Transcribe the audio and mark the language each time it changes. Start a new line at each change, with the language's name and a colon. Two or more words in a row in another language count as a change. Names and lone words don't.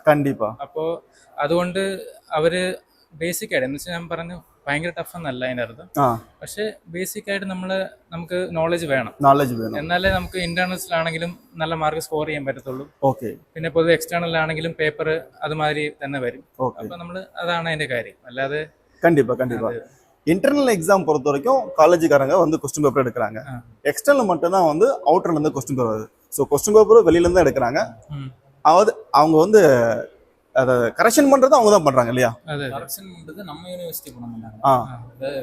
Malayalam: അപ്പോ അതുകൊണ്ട് അവര് ബേസിക് ആയിട്ട് എന്ന് വെച്ചാൽ ഞാൻ പറഞ്ഞു ഭയങ്കര ടഫ് എന്നല്ല അതിനർത്ഥം, പക്ഷെ ബേസിക് ആയിട്ട് നമുക്ക് നോളജ് വേണം. എന്നാലേ നമുക്ക് ഇന്റേണൽസിലാണെങ്കിലും നല്ല മാർക്ക് സ്കോർ ചെയ്യാൻ പറ്റത്തുള്ളൂ. പിന്നെ പൊതുവെ എക്സ്റ്റേണലിലാണെങ്കിലും പേപ്പർ അതുമാതിരി തന്നെ വരും. അപ്പൊ അതാണ് അതിന്റെ കാര്യം. അല്ലാതെ
Tamil: கண்டிப்பா
English: internal exam
Tamil: பொறுத்த வரைக்கும் காலேஜுக்காரங்க வந்து
English: question paper
Tamil: எடுக்கிறாங்க. எக்ஸ்டர்னல் மட்டும் தான் வந்து அவுட்டர்ல இருந்து
English: question paper
Tamil: வருது. ஸோ
English: question paper
Tamil: வெளியில இருந்து எடுக்கிறாங்க. அவங்க வந்து அத கரெக்ஷன் பண்றது அவங்க தான் பண்றாங்க இல்லையா? கரெக்ஷன் பண்றது நம்ம யூனிவர்சிட்டி பண்ண மாட்டாங்க,